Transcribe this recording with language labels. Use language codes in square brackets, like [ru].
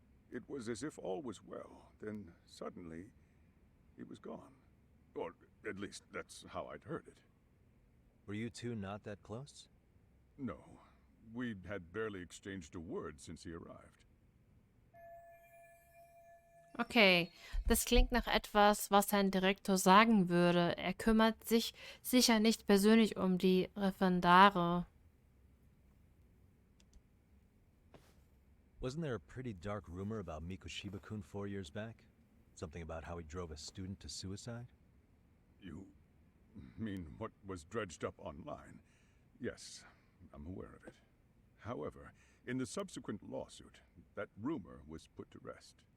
[en] It was as if all was well. Then suddenly, he was gone. Or at least that's how I'd heard it. Were you two not that close? No, we'd had barely exchanged a word since he arrived. [de] Okay, das klingt nach etwas, was ein Direktor sagen würde. Er kümmert sich sicher nicht persönlich um die Referendare. [en] Wasn't there a pretty dark rumor about Mikoshiba-kun 4 years back? Something about how he drove a student to suicide? You mean what was dredged up online? Yes, I'm aware of it. However, in the subsequent lawsuit, that rumor was put to rest.